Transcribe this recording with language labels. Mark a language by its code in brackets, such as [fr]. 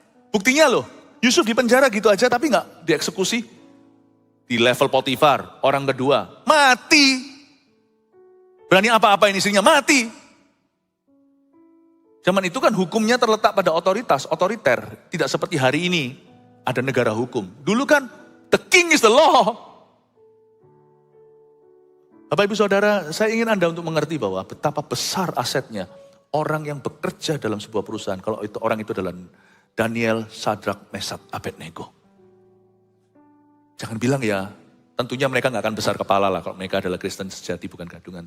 [id] Buktinya loh, Yusuf di penjara gitu aja tapi nggak dieksekusi. Di level Potifar, orang kedua, mati. Berani apa-apain istrinya, mati. Zaman itu kan hukumnya terletak pada otoriter. Tidak seperti hari ini, ada negara hukum. Dulu kan, [en] the king is the law. [id] Bapak Ibu Saudara, saya ingin Anda untuk mengerti bahwa betapa besar asetnya orang yang bekerja dalam sebuah perusahaan. Kalau itu orang itu adalah Daniel, Sadrak, Mesak, Abednego. Jangan bilang ya, tentunya mereka nggak akan besar kepala lah kalau mereka adalah Kristen sejati bukan gadungan.